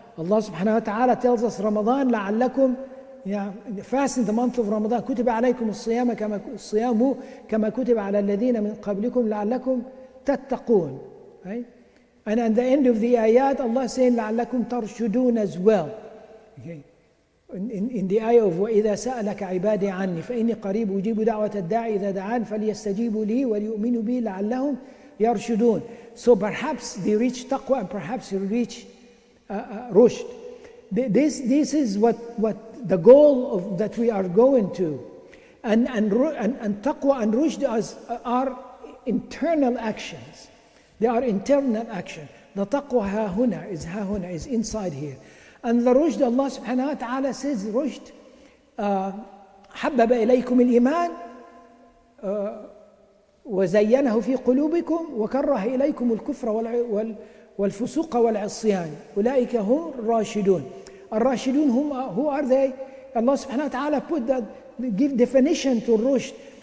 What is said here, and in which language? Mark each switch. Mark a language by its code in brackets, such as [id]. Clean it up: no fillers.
[en] Allah subhanahu wa ta'ala tells us Ramadan, لَعَلَّكُمْ fast in the month of Ramadan. [ar] كُتِبَ عَلَيْكُمُ الصِّيَامُ كَمَا كُتِبَ عَلَى الَّذِينَ مِنْ قَبْلِكُمْ لَعَلَّكُمْ تَتَّقُونَ. Right? [en] And at the end of the ayat, Allah is saying [ar] لَعَلَّكُمْ تَرْشُدُونَ [en] as well. Okay. In the ayah of [ar] وَإِذَا سَأَلَكَ عِبَادِي عَنِّي فَإِنِّي قَرِيبٌ أُجِيبُ دَعْوَةَ الدَّاعِ إِذَا دَعَانِ فَلْيَسْتَجِيبُوا لِي وَلْيُؤْمِنُوا بِي لَعَلَّهُمْ يَرْشُدُونَ. [en] So perhaps they reach taqwa and perhaps they reach rushd. This is what the goal that we are going to. And taqwa and rushd are internal actions. They are internal action. The taqwa ha huna is inside here. And the rushd, Allah subhanahu wa ta'ala says, rushd, [ar] حبب إليكم الإيمان وزينه في قلوبكم وكره إليكم الكفر والفسوق والعصيان أولئك هم الراشدون. [en] الراشدون who are they? Allah subhanahu wa ta'ala give definition to rushd.